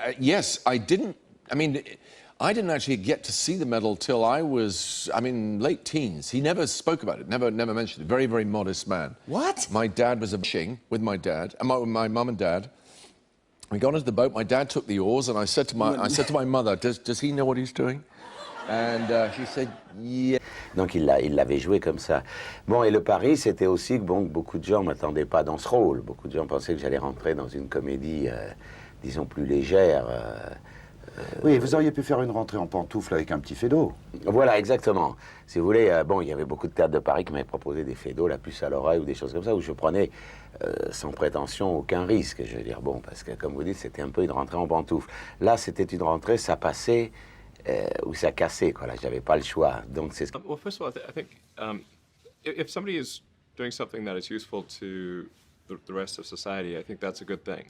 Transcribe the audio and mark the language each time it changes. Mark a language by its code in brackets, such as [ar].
[en] Yes, I didn't actually get to see the medal till I was, late teens. He never spoke about it, never mentioned it. Very, very modest man. What? My dad was fishing with my dad, and my mum and dad. We got into the boat, my dad took the oars, and I said to my mother, does he know what he's doing? And she said, yeah. [fr] Donc il l'avait joué comme ça. Bon, et le pari, c'était aussi que beaucoup de gens ne m'attendaient pas dans ce rôle. Beaucoup de gens pensaient que j'allais rentrer dans une comédie, disons, plus légère. Oui, vous auriez pu faire une rentrée en pantoufle avec un petit fédo. Voilà, exactement. Si vous voulez, il y avait beaucoup de théâtres de Paris qui m'avaient proposé des fédos, la puce à l'oreille ou des choses comme ça, où je prenais sans prétention aucun risque. Je veux dire, parce que comme vous dites, c'était un peu une rentrée en pantoufle. Là, c'était une rentrée, ça passait... ou ça cassait, quoi. Là, j'avais pas le choix. Donc c'est. [en] Well, first of all, I think if somebody is doing something that is useful to the rest of society, I think that's a good thing.